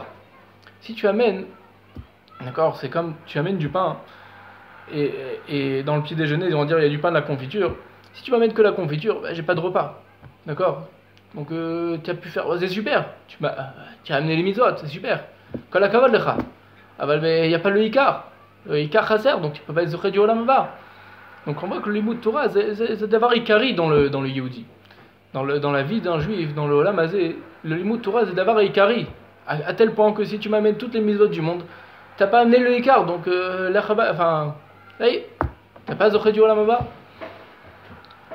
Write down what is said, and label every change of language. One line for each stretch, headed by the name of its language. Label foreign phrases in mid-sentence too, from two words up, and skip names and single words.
French: Si tu amènes, d'accord, c'est comme tu amènes du pain, et dans le petit déjeuner, ils vont dire il y a du pain, de la confiture. Si tu m'amènes que la confiture, j'ai pas de repas. D'accord? Donc tu as pu faire, c'est super. Tu as amené les mitzvot, c'est super.
Hebrew: כל הכבוד לך.
French: Mais il n'y a pas le Ikar. Le
Hebrew: עיקר חסר,
French: donc tu peux pas être zoché du
Hebrew: עולם הבא.
French: Donc on voit que le
Hebrew: לימוד תורה,
French: c'est d'avoir Ikari dans le Yehudi. Dans la vie d'un juif, dans le
Hebrew: עולם הזה,
French: le
Hebrew: לימוד תורה,
French: c'est d'avoir Ikari. À tel point que si tu m'amènes toutes les mitzvot du monde, t'as pas amené le Ikar, donc t'as pas zoché du
Hebrew: עולם הבא.